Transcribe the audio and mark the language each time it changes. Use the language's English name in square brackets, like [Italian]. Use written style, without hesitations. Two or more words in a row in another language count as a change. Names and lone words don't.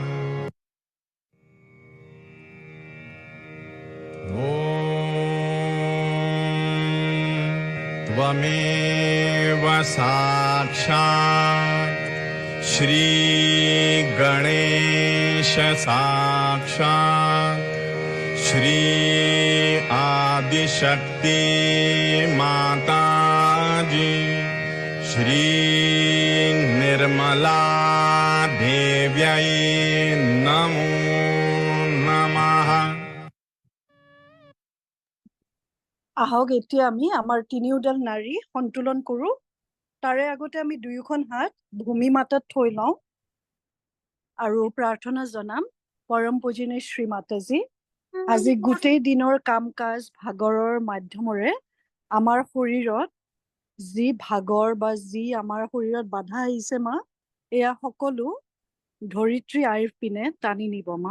[Sanskrit] ॐ त्वमेव साक्षात् श्रीगणेश साक्षात् श्री आदिशक्ति माताजी श्री निर्मला देव्यै नमो नमः। [Assamese] আহক এতিয়া আমি আমাৰ তিনিওডাল নাৰী সন্তুলন কৰো। তাৰে আগতে আমি দুয়োখন হাত ভূমি মাতাত থৈ লওঁ আৰু প্ৰাৰ্থনা জনাম পৰম পূজনীয় শ্ৰী মাতাজী আজি গোটেই দিনৰ কাম কাজ ভাগৰৰ মাধ্যমেৰে আমাৰ শৰীৰত যি ভাগৰ বা যি আমাৰ শৰীৰত বাধা আহিছে মা এয়া সকলো ধৰিত্ৰী আইৰ পিনে টানি নিব মা।